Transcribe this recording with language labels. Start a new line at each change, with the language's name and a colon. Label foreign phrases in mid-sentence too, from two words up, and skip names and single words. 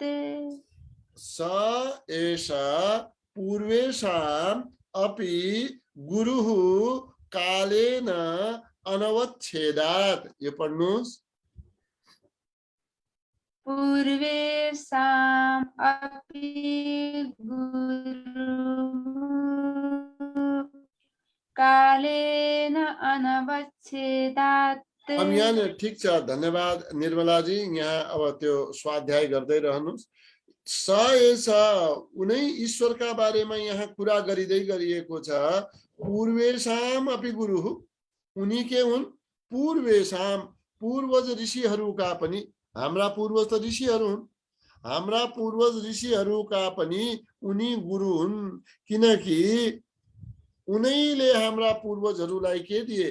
Sanskrit: स एष पूर्वेशाम् अपि गुरुः कालेन अनवच्छेदात्।
Nepali: यो पढ्नुस्।
Sanskrit: पूर्वेशाम् अपि गुरुः कालेन अनवच्छेदात्।
Nepali: अब यहाँ ठिक छ, धन्यवाद निर्मलाजी। यहाँ अब त्यो स्वाध्याय गर्दै रहनुस्।
Sanskrit: स एष,
Nepali: उनै ईश्वरका बारेमा यहाँ कुरा गरिँदै गरिएको छ।
Sanskrit: पूर्वेशाम अपि गुरुः,
Nepali: उनी के हुन्? पूर्वेशाम, पूर्वज ऋषिहरूका पनि। हाम्रा पूर्वज त ऋषिहरू हुन्। हाम्रा पूर्वज ऋषिहरूका पनि उनी गुरु हुन्, किनकि उनैले हाम्रा पूर्वजहरूलाई के दिए?